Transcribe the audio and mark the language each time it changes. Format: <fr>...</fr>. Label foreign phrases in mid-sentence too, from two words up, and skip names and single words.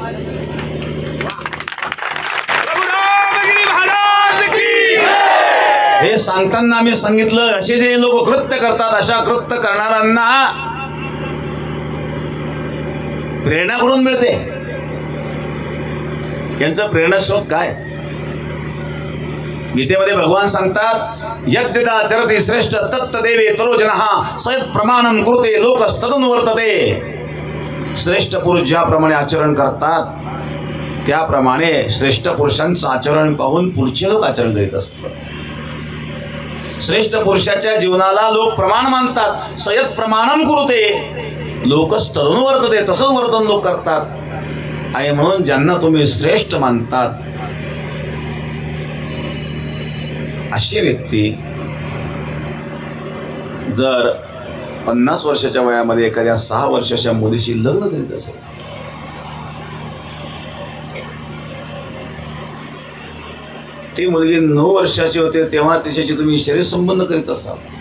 <mr>हे सांगताना आम्ही सांगितलं, असे जे लोक कृत्य करतात, अशा कृत्य करणाऱ्यांना प्रेरणा कुठून मिळते? त्यांचं प्रेरणास्रोत काय? गीतेमध्ये भगवान सांगतात,</mr> <sa>यद्यदा चरति श्रेष्ठ तत्तदेवे तरोजनः सयत् प्रमाणं कुरुते लोकस्तदनुवर्तते।</sa> <mr>श्रेष्ठ पुरुष ज्याप्रमाणे आचरण करतात त्याप्रमाणे श्रेष्ठ पुरुषांचं आचरण पाहून पुढचे लोक आचरण करीत असतात। श्रेष्ठ पुरुषाच्या जीवनाला लोक प्रमाण मानतात।</mr> <sa>सयत् प्रमाणं कुरुते लोकस्तदनुवर्तते,</sa> <mr>तसंच वर्तन लोक करतात। आणि म्हणून ज्यांना तुम्ही श्रेष्ठ मानतात अशी व्यक्ती जर 50 वर्षाच्या वयामध्ये एखाद्या 6 वर्षाच्या मुलीशी लग्न करीत असेल, ती मुलगी 9 वर्षाची होते तेव्हा तिच्याशी तुम्ही शरीर संबंध करीत असाल।</mr>